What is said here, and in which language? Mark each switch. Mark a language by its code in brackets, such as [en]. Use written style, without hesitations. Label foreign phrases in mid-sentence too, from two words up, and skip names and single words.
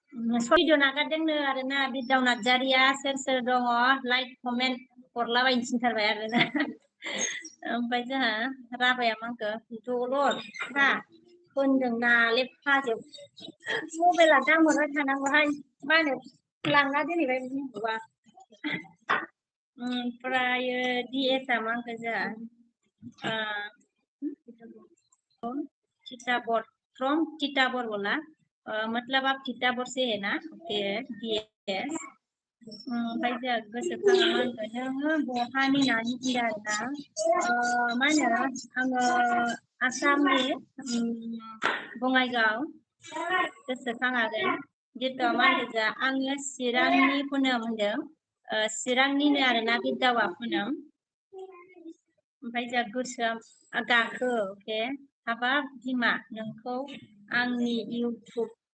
[brx] भिडिअ नागारदोंनो आरोना बिदाव नार्जारिया सोर सोर दङ [en] like comment [brx] हरलाबायनो थिनथारबाय आरोना ओमफ्राय जोंहा राबाया मा होनखो दलद था होनदों नाले फाजोब मबाइला दांहरबाय थानांगौहाय मा होनो लांना दोनहैबाय बुंबा ओमफ्राय डिएसआ मा होनखो जोंहा टिटाबर फ्रॉम टिटाबर [hi] बोला मतलब आप टिटाबर से है ना [brx] ओके डीएस ओमफ्राय जोंहा गोसोखाङा मा होनखो नोङो बहानि नानि बुंदों आरोना मा होनो आङो आसामनि बङाइगाव गोसोखाङाखै जितु मा होनदों जोंहा आङो चिरांनि पुनम होनदों चिरांनिनो आरोना बिदावा पुनम ओमफ्राय जोंहा गोसोआ गाखो अके हाबाब बिमा नोंखौ आंनि इउटुब